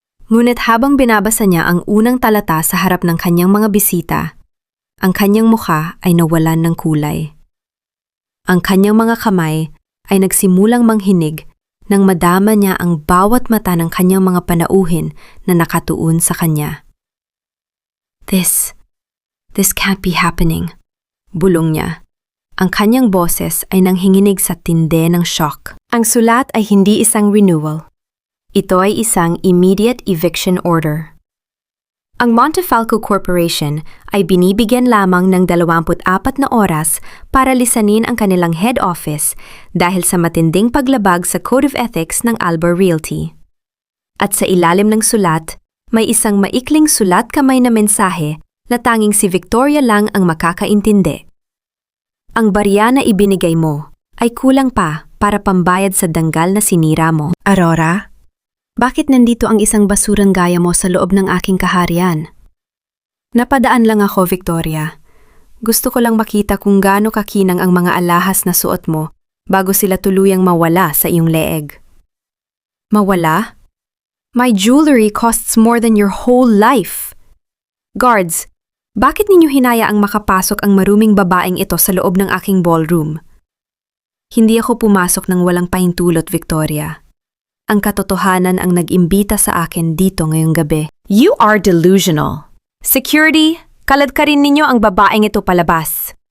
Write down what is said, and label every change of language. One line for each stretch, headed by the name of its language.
Filipino: Ngunit habang binabasa niya ang unang talata sa harap ng kanyang mga bisita, ang kanyang mukha ay nawalan ng kulay. Ang kanyang mga kamay ay nagsimulang manghinig nang madama niya ang bawat mata ng kanyang mga panauhin na nakatuon sa kanya.
English: This can't be happening,
Filipino: bulong niya. Ang kanyang boses ay nanghinginig sa tindi ng shock. Ang sulat ay hindi isang renewal. Ito ay isang immediate eviction order. Ang Montefalco Corporation ay binibigyan lamang ng 24 na oras para lisanin ang kanilang head office dahil sa matinding paglabag sa Code of Ethics ng Alba Realty. At sa ilalim ng sulat, may isang maikling sulat kamay na mensahe na tanging si Victoria lang ang makakaintindi. Ang barya na ibinigay mo ay kulang pa para pambayad sa danggal na sinira mo. Aurora, bakit nandito ang isang basurang gaya mo sa loob ng aking kaharian? Napadaan lang ako, Victoria. Gusto ko lang makita kung gaano kakinang ang mga alahas na suot mo bago sila tuluyang mawala sa iyong leeg. Mawala?
English: My jewelry costs more than your whole life.
Filipino: Guards, bakit ninyo hinayaang makapasok ang maruming babaeng ito sa loob ng aking ballroom? Hindi ako pumasok ng walang pahintulot, Victoria. Ang katotohanan ang nag-imbita sa akin dito ngayong gabi.
English: You are delusional.
Filipino: Security, kalad ka rin ninyo ang babaeng ito palabas.